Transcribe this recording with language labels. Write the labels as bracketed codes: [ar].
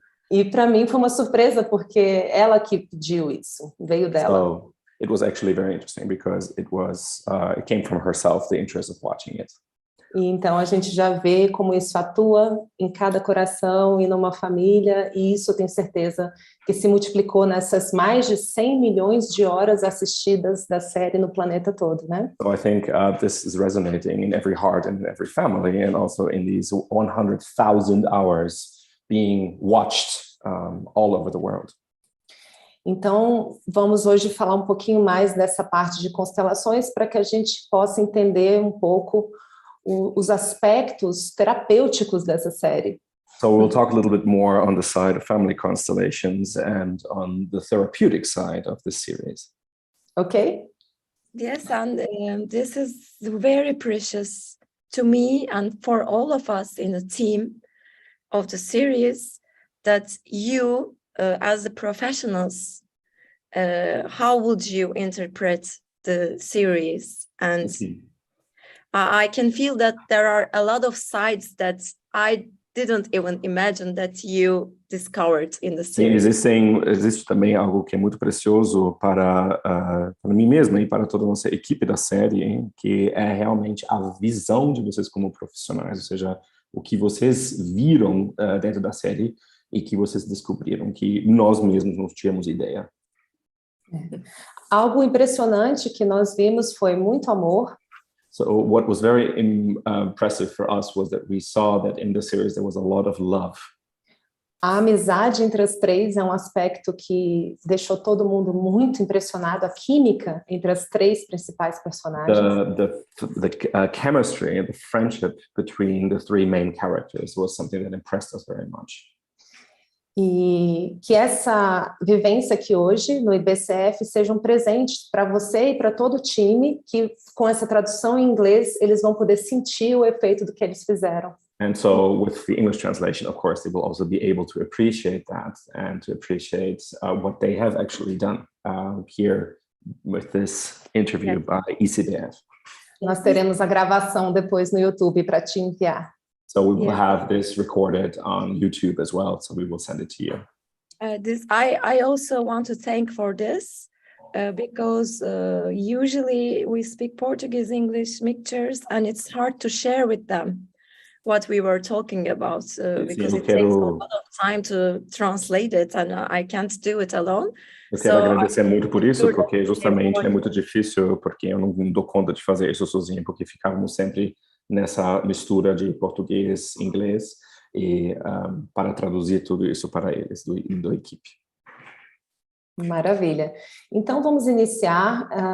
[pt] E para mim foi uma surpresa, porque ela que pediu isso, veio dela. [en] So it was actually very interesting because it came from herself, the interest of watching it. [pt] E então a gente já vê como isso atua em cada coração e numa família, e isso eu tenho certeza que se multiplicou nessas mais de 100 milhões de horas assistidas da série no planeta todo, né? [en] So I think this is resonating in every heart and in every family, and also in these 100,000 hours being watched all over the world. [pt] Então, vamos hoje falar um pouquinho mais dessa parte de constelações para que a gente possa entender um pouco os aspectos terapêuticos dessa série. [en] So we'll talk a little bit more on the side of family constellations and on the therapeutic side of this series. Ok? Yes, and this is very precious to me and for all of us in the team of the series, that you, as the professionals, how would you interpret the series? And I can feel that there are a lot of sides that I didn't even imagine that you discovered in the [pt] Sim, [en] series. [pt] existe também algo que é muito precioso para mim mesma e para toda a nossa equipe da série, que é realmente a visão de vocês como profissionais, ou seja, o que vocês viram dentro da série e que vocês descobriram que nós mesmos não tínhamos ideia. Algo impressionante que nós vimos foi muito amor. [en] So what was very impressive for us was that we saw that in the series there was a lot of love. [pt] A amizade entre as três é um aspecto que deixou todo mundo muito impressionado, a química entre as três principais personagens. [en] The chemistry and the friendship between the 3 main characters was something that impressed us very much. [pt] E que essa vivência aqui hoje no IBCF seja um presente para você e para todo o time, que com essa tradução em inglês eles vão poder sentir o efeito do que eles fizeram. [en] And so with the English translation, of course, they will also be able to appreciate that and to appreciate what they have actually done here with this interview by ECBF. [pt] Nós teremos a gravação depois no YouTube para te enviar. [en] So we will have this recorded on YouTube as well, so we will send it to you. I also want to thank for this because usually we speak Portuguese, English mixtures, and it's hard to share with them what we were talking about because it takes a lot of time to translate it, and I can't do it alone. [pt] Eu quero agradecer muito por isso, porque justamente é muito difícil, porque eu não dou conta de fazer isso sozinho, porque ficávamos sempre nessa mistura de português, inglês, e para traduzir tudo isso para eles, da equipe. Maravilha. Então, vamos iniciar.